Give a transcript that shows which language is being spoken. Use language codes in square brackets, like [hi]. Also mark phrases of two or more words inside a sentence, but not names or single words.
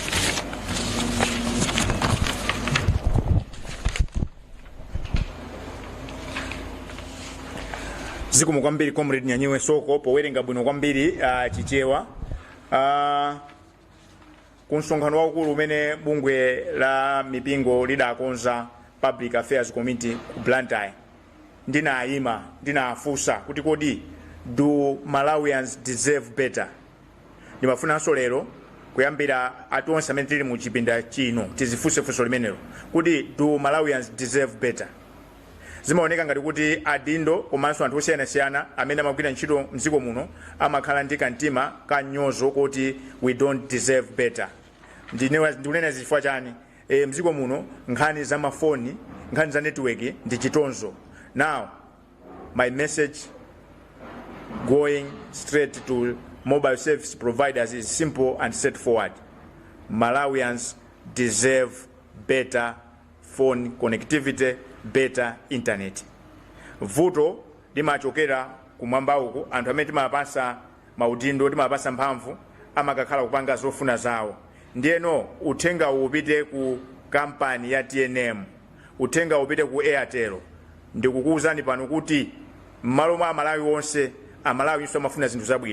[ny] Zikomo kwambiri comrade Nyanyiwe Soko powerenga bwino kwambiri chichewa. Kunsonkhano waukulu umene bungwe la mipingo lidakonza Public Affairs Committee ku Blantyre, ndinafunsa kuti kodi [en] do Malawians deserve better. [ny] Ndimafunanso lero kuyambira atonse amene tili mu chipinda chino tizifunsefunso limenelo kuti [en] do Malawians deserve better. [ny] Zimaoneka ngati kuti adindo komanso anthu osiyanasiyana amene amagwira ntchito mdziko muno amakhala ndi kantima ka nyozo kuti [en] we don't deserve better. [ny] Ndikunena zifukwa chani? Mdziko muno nkhani za mafoni, nkhani za network ndi chitonzo. [en] Now my message going straight to mobile service providers is simple and straightforward. Malawians deserve better phone connectivity, better internet. [ny] Vuto limachokera kumwamba uko, anthu amene timapasa maudindo, timapasa mphamvu amakakhala kupanga zofuna zawo. Ndiyeno uthenga upite ku kampani ya TNM, uthenga upite ku Airtel. Ndikukuwuzani pano kuti m'malo mwa Amalawi onse, Amalawi inso amafuna zinthu zabwino.